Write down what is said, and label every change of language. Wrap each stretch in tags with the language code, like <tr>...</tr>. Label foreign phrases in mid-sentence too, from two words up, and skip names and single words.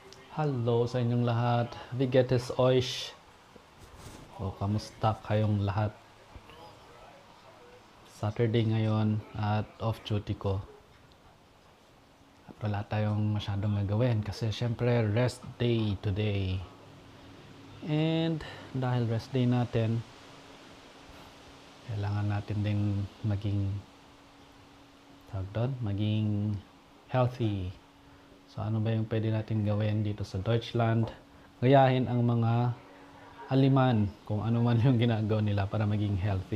<tl>Hello sa inyong lahat.</tl> <de>Wie geht es euch?</de> <tl>O, kamusta kayong lahat? Saturday ngayon at</tl> <en>off duty</en> <tl>ko. At wala tayong masyadong gagawin kasi syempre</tl> <en>rest day today.</en> <tl>And dahil</tl> <en>rest day</en> <tl>natin, kailangan natin din maging healthy. So ano ba yung pwede natin gawin dito sa Deutschland? Gayahin ang mga haliman kung ano man yung ginagawa nila para maging healthy.</tl>